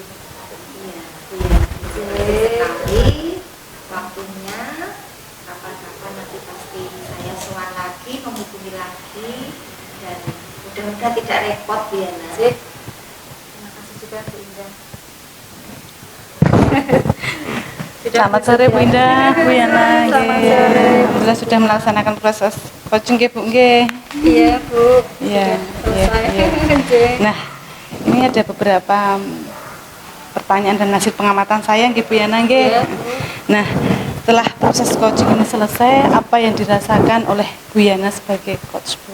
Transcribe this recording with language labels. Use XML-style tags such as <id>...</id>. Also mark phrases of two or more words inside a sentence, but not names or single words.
<id>Iya Bu Yana, sekali waktunya kapan-kapan nanti pasti saya sowan lagi, menghubungi lagi, dan mudah-mudahan tidak repot Bu Yana. Terima kasih juga Bu Indah. Selamat sore Bu Indah, Bu Yana. Alhamdulillah sudah melaksanakan proses coaching nggih Bu nggih. Iya Bu. Iya. Selesai. Nah, ini ada beberapa pertanyaan dan hasil pengamatan saya nggih Bu Yana nggih. Nah, setelah proses coaching ini selesai, apa yang dirasakan oleh Bu Yana sebagai coach Bu?</id>